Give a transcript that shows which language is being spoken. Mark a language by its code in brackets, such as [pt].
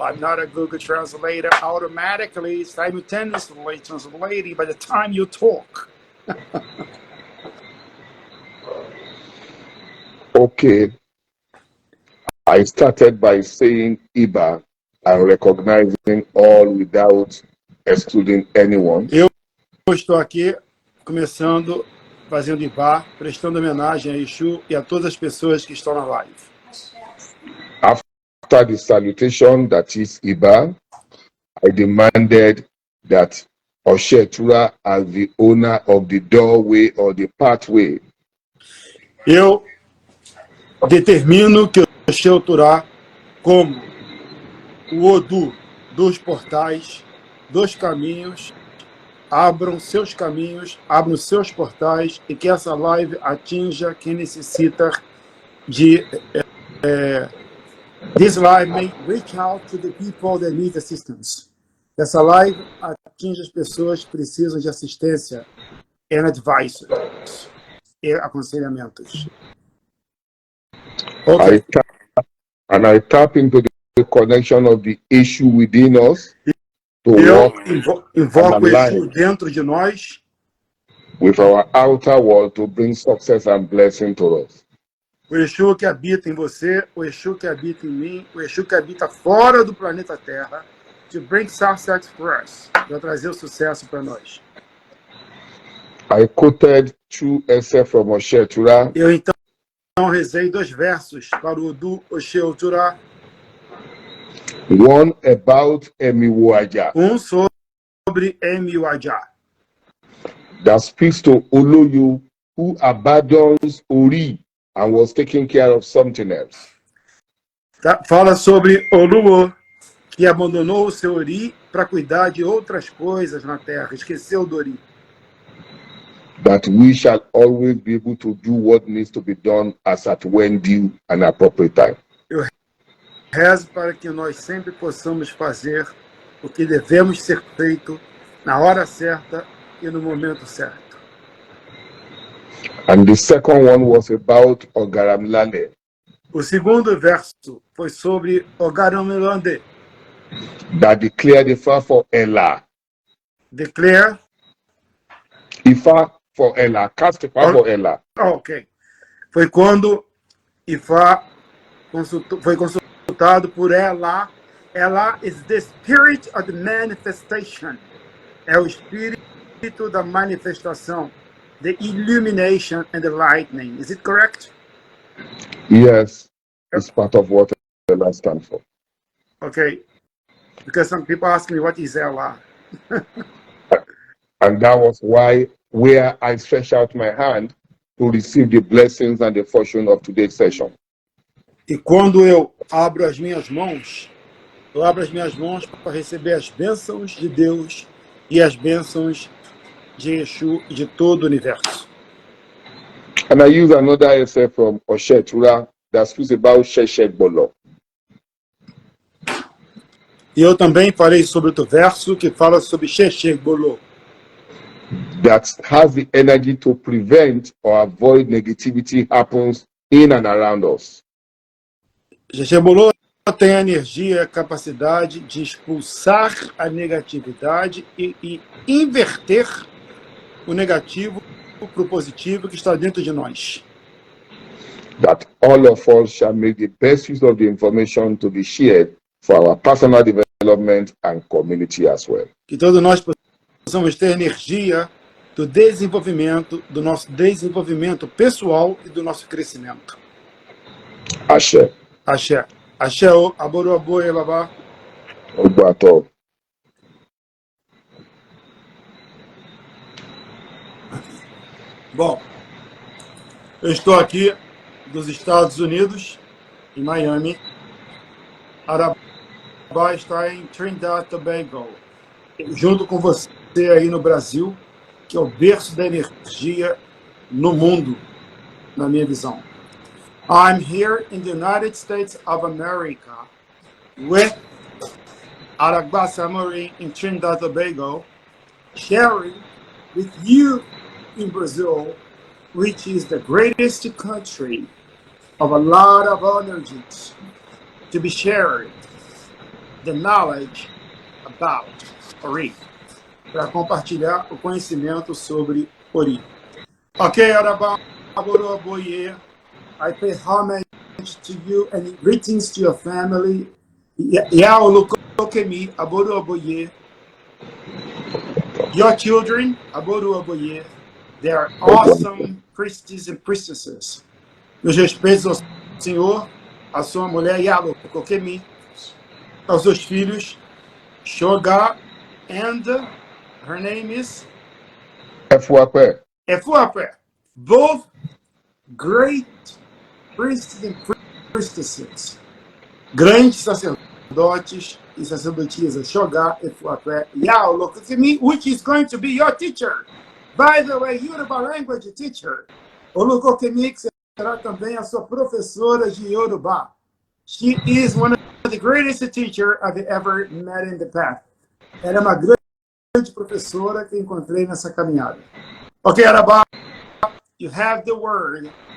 [en] I'm not a Google translator automatically, simultaneously translating by the time you talk. Okay. I started by saying Iba and recognizing all without excluding anyone. [pt] Eu estou aqui começando fazendo Ibá, prestando homenagem a Exu e a todas as pessoas que estão na live. [en] After the salutation that is Iba, I demanded that Oshetura, as the owner of the doorway or the pathway, [pt] eu determino que o Sheu Torá como o Odu dos portais, dos caminhos, abram seus caminhos, abram seus portais e que essa live atinja quem necessita de... [en] This live may reach out to the people that need assistance. [pt] Essa live atinge as pessoas que precisam de assistência [en] and advice [pt] e aconselhamentos. [en] Okay. I tap into the connection of the issue within us to [pt] Eu [en] work [pt] invoco o Exu dentro de nós [en] with our outer world to bring success and blessing to us. [pt] o Exu que habita em você, o Exu que habita em mim, o Exu que habita fora do planeta Terra, [en] to bring success for us, [pt] para trazer o sucesso para nós. [en] I quoted two essays from Você, sabe. [pt] Eu então rezei 2 versos para o Odu Osheu Torá. [en] One about Emiwaja. [pt] Sobre Emiwaja. [en] That speaks to Oloyu who abandons Ori and was taking care of something else. [pt] Fala sobre Oluo, que abandonou o seu Ori para cuidar de outras coisas na Terra, esqueceu do Ori. [en] That we shall always be able to do what needs to be done as at when due and appropriate time. [pt] Eu rezo para que nós sempre possamos fazer o que devemos ser feito na hora certa e no momento certo. [en] And the second one was about Ogaramlane. [pt] O segundo verso foi sobre Ogaramlane. [en] That declared Ifa for Ella. Declare. Ifa for Ella. Cast Ifa for Ella. Ok. [pt] Foi quando Ifa foi consultado por Ela. [en] Ela is the spirit of the manifestation. [pt] É o espírito da manifestação. [en] The illumination and the lightning. Is it correct? Yes. It's part of what Ella stands for. Okay. Because some people ask me, what is Ella? And that was where I stretched out my hand to receive the blessings and the fortune of today's session. [pt] E quando eu abro as minhas mãos para receber as bênçãos de Deus e as bênçãos de Exu e de todo o universo. [en] And I use another essay from Você, sabe, that speaks about Sheshek Bolo. [pt] E eu também falei sobre outro verso que fala sobre Sheshek Bolo. [en] That has the energy to prevent or avoid negativity happens in and around us. [pt] Sheshek Bolo tem a energia, a capacidade de expulsar a negatividade e inverter o negativo para o positivo que está dentro de nós. [en] That all of us shall make the best use of the information to be shared for our personal development and community as well. [pt] Que todos nós possamos ter energia do desenvolvimento, do nosso desenvolvimento pessoal e do nosso crescimento. [yo] Axé. Axé. Axé, aboru aboye, babá. Obato. [pt] Bom, eu estou aqui dos Estados Unidos, em Miami. Arabá está em Trinidad e Tobago, junto com você aí no Brasil, que é o berço da energia no mundo, na minha visão. [en] I'm here in the United States of America with Aragba Samori in Trinidad and Tobago, sharing with you in Brazil, which is the greatest country of a lot of energies to be shared the knowledge about Ori, [pt] para compartilhar o conhecimento sobre Ori. [en] Ok, Arabá, aboru aboye. I pay homage to you and greetings to your family. [yo] Yao Lukokemi, aboru aboye. [en] Your children, aboru aboye. They are awesome priests and priestesses. [pt] Meus respeitos ao Senhor, a sua mulher Yalo Lukokemi, aos seus filhos, Shoga, [en] and her name is [pt] Efuape. [en] Efuape. Both great priests and priestesses, [pt] grandes sacerdotes e sacerdotisas, [en] Shogá, Efuapé, Yao, Lokukimi, which is going to be your teacher. By the way, Yoruba language teacher. [pt] O Lokukimi será também a sua professora de Yoruba. [en] She is one of the greatest teachers I've ever met in the past. [pt] Ela é uma grande professora que encontrei nessa caminhada. [en] Ok, Arabá, you have the word.